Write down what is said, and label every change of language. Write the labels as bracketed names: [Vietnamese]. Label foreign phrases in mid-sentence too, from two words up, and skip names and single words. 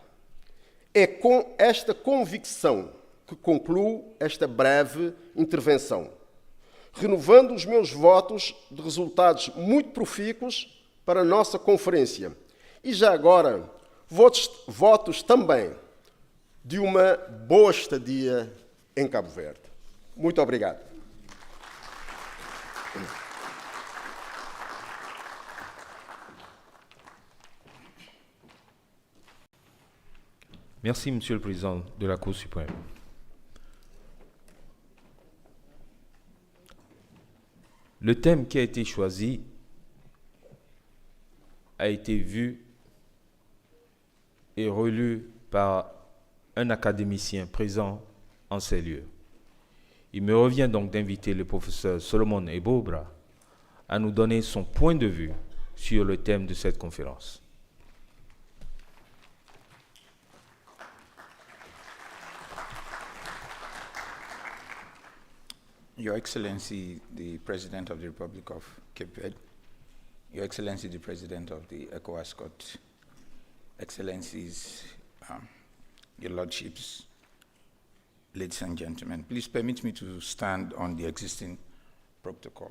[Portuguese] É com esta convicção que concluo esta breve intervenção, renovando os meus votos de resultados muito profícuos para a nossa conferência. E já agora, votos também de uma boa estadia em Cabo Verde. Muito obrigado. [French] Merci, Monsieur le Président de la Cour suprême. Le thème qui a été choisi a été vu et relu par un académicien présent en ces lieux. Il me revient donc d'inviter le professeur Solomon Ebobra à nous donner son point de vue sur le thème de cette conférence. [English] Your Excellency, the President of the Republic of Cape Verde, Your Excellency, the President of the ECOWAS Court, Excellencies, Your Lordships, ladies and gentlemen, please permit me to stand on the existing protocol.